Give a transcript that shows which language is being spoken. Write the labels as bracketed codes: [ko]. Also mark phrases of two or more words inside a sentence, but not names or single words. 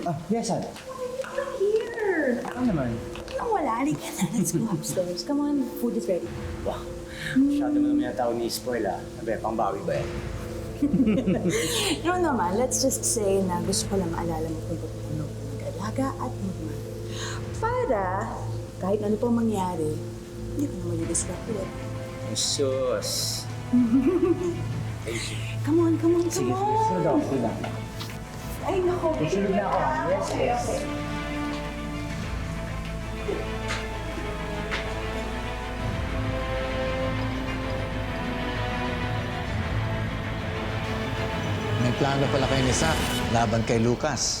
[en] Yes, sir. Here! [tl] Ano naman? Ang wala, halika na. [en] Let's go upstairs. Come on, food is ready. Wow. [tl] Masyado mo naman yata ako ni-spoil ah. Abe, pangbawi ba yan? No naman, [en] let's just say [tl] na gusto ko lang maalala mo kung paano mag-alaga at magmahal. Para, kahit ano pang mangyari, hindi ko na mag-distract ulit. [en] Jesus. Thank you. Come on, come on, come [tl] Sige, [en] on! [tl] sunod ako. Sunod ako. Ay, nako. Sunod na ako. [en] Yes, yes. [tl] May plano pala kayo ni Zach laban kay Lucas.